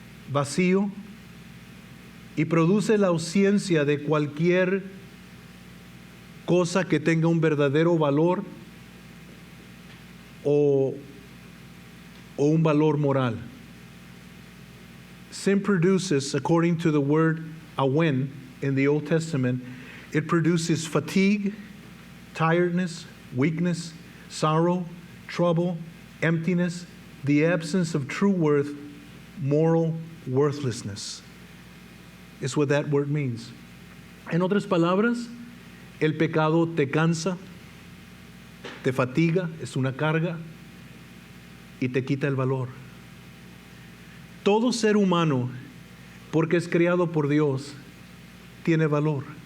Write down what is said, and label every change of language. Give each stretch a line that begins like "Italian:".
Spanish: vacío, y produce la ausencia de cualquier cosa que tenga un verdadero valor o un valor moral.
English: Sin produces, according to the word awen in the Old Testament, it produces fatigue, tiredness, weakness, sorrow, trouble, emptiness, the absence of true worth, moral worthlessness. Is what that word means.
Spanish: En otras palabras, el pecado te cansa, te fatiga, es una carga y te quita el valor. Todo ser humano, porque es creado por Dios, tiene valor.